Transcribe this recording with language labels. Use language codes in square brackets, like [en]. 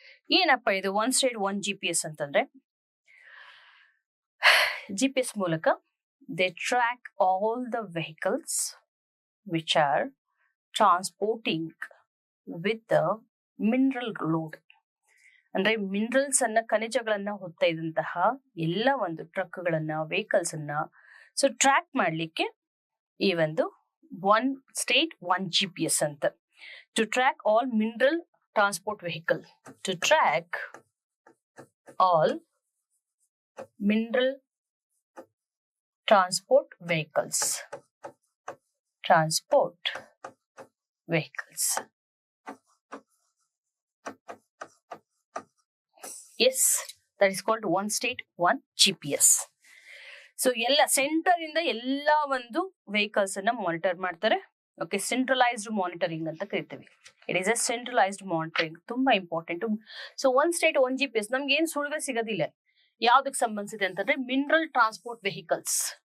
[kn] ಏನಪ್ಪ ಇದು 1 state 1 GPS ಅಂತಂದ್ರೆ, GPS ಮೂಲಕ [en] they track all the vehicles which are transporting with the mineral load. [kn] ಅಂದ್ರೆ ಮಿನರಲ್ಸ್ ಅನ್ನ, ಖನಿಜಗಳನ್ನ ಹೊತ್ತ ಇದ್ದಂತಹ ಎಲ್ಲ ಒಂದು ಟ್ರಕ್ಗಳನ್ನ, ವೆಹಿಕಲ್ಸ್ ಅನ್ನ ಸೊ ಟ್ರ್ಯಾಕ್ ಮಾಡ್ಲಿಕ್ಕೆ ಈ ಒಂದು 1 state 1 GPS ಅಂತ. [en] To track all mineral transport vehicle, to track all mineral transport vehicles, transport vehicles. Yes, that is called 1 state 1 GPS. [kn] So ಎಲ್ಲ ಸೆಂಟರ್ ಇಂದ ಎಲ್ಲ ಒಂದು ವೆಹಿಕಲ್ಸ್ ಅನ್ನ ಮಾನಿಟರ್ ಮಾಡ್ತಾರೆ. [en] okay, centralised monitoring [kn] ಅಂತ ಕರಿತೀವಿ. [en] It is a centralised monitoring, ತುಂಬಾ important. [kn] So 1 state 1 GPS ನಮ್ಗೆ ಏನ್ ಸುಳಿವೆ ಸಿಗೋದಿಲ್ಲ. ಯಾವ್ದಕ್ಕೆ ಸಂಬಂಧಿಸಿದೆ ಅಂತಂದ್ರೆ ಮಿನರಲ್ ಟ್ರಾನ್ಸ್ಪೋರ್ಟ್ ವೆಹಿಕಲ್ಸ್.